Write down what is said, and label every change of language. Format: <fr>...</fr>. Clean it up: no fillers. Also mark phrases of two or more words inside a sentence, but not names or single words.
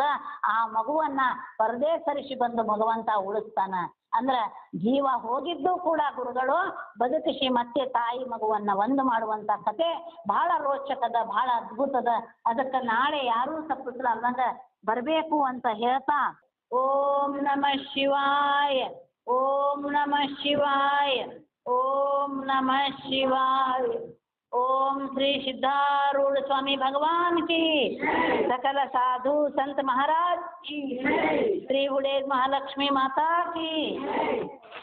<kn>ಆ ಮಗುವನ್ನ ಪರದೆ ಸರಿಸಿ ಬಂದು ಭಗವಂತ ಉಳಿಸ್ತಾನ. ಅಂದ್ರ ಜೀವ ಹೋಗಿದ್ದು ಕೂಡ ಗುರುಗಳು ಬದುಕಿಸಿ ಮತ್ತೆ ತಾಯಿ ಮಗುವನ್ನ ಒಂದು ಮಾಡುವಂತ ಕತೆ ಬಹಳ ರೋಚಕದ, ಬಹಳ ಅದ್ಭುತದ. ಅದಕ್ಕೆ ನಾಳೆ ಯಾರೂ ತಪ್ಪಿಸ್ಲಾರ್ದಂಗ ಬರಬೇಕು ಅಂತ ಹೇಳ್ತಾ,</kn> <sa>ಓಂ ನಮಃ ಶಿವಾಯ, ಓಂ ನಮಃ ಶಿವಾಯ, ಓಂ ನಮಃ ಶಿವಾಯ.</sa> <hi>ओम श्री सिद्धारूढ़ स्वामी भगवान की, सकल साधु संत महाराज की, श्री बुढ़ेज महालक्ष्मी माता की।</hi>